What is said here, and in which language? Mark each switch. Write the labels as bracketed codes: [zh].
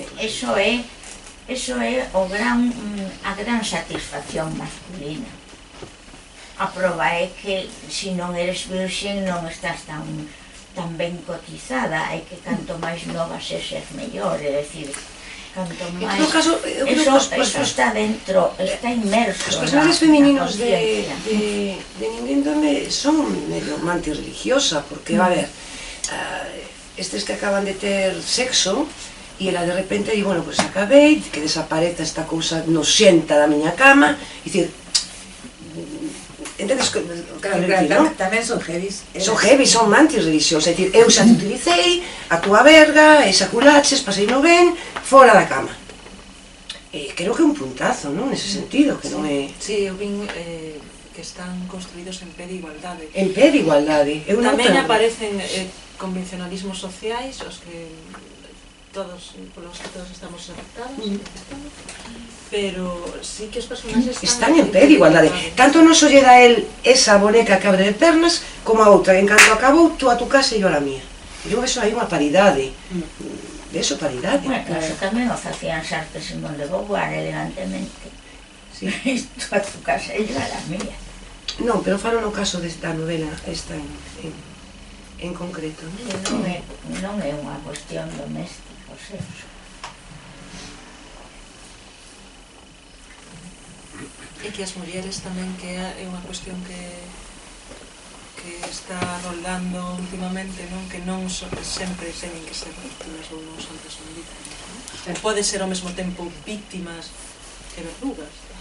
[gl] Eso é a gran satisfacción masculina. A prova é que se non eres virxen non estás tan ben cotizada, é que canto máis nova sexes mellor, é dicir, canto máis... Eso está dentro, está inmerso. Os personajes femininos de Nindendome son medio mantis religiosa, porque, a ver, estes que acaban de ter sexo, e ela de repente di, bueno, pues acabei, que desapareza esta cousa nocienta da miña cama, e dicir... Entendes? Claro, tamén son heavies. Son heavies, son mantis religiosas. É dicir, eu xa te utilicei, a túa verga, exaculaches, pasei no ben, fora da cama. Creo que é un puntazo, non? Nese sentido, que non é... Sí, eu vin que están construídos en pé de igualdade. En pé de igualdade. Tamén aparecen convencionalismos sociais, os que polos que todos estamos afectados, pero sí que os personaxes están en pé de igualdade. Tanto non se lle dá el esa boneca que abre de pernas, como a outra, en canto acabou, [es] tú a tu casa e yo a la mía. [gl] Eu vexo aí unha paridade. Vexo paridade. Bueno, eso tamén o facían Sartre e Simón de Beauvoir elegantemente. [es] Tú a tu casa e yo a la mía. [gl] Non, pero falo no caso desta novela, esta en concreto. Non é unha cuestión doméstica. E que as mulleres tamén, que é unha cuestión que está rolando últimamente, que non sempre teñen que ser víctimas ou non santas ou víctimas, pode ser ao mesmo tempo víctimas e verdugas.